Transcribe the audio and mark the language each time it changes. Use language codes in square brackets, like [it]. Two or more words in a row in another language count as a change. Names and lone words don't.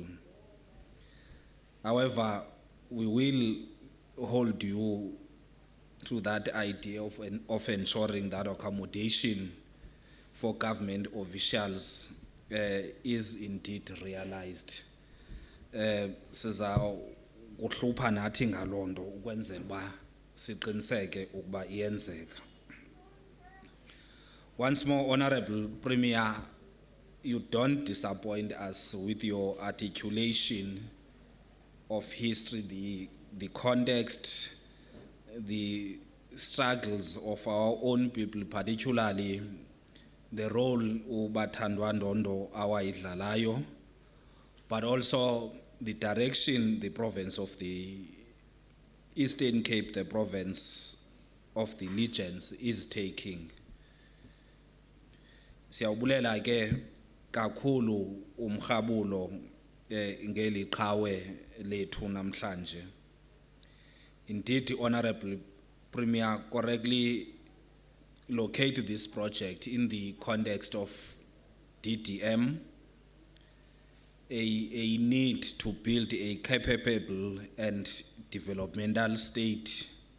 [en] However, we will hold you to that idea of ensuring that accommodation for government officials is indeed realized. [xh] Siza kuhlupha nathi ngalondo ukwenzela ba siqiniseke ukuba iyenzeka. [en] Once more, Honorable Premier, you don't disappoint us with your articulation of history, the context, the struggles of our own people, particularly the role Bathandwa Ndondo awayidlalayo, but also the direction the province of the Eastern Cape, the province of the Legions, is taking. [xh] Siyawubulela ke kakhulu umkhabulo ngeli qhawe lethu namhlanje. [en] Indeed, Honorable Premier correctly locate this project in the context of DDM, a need to build a capable and developmental state.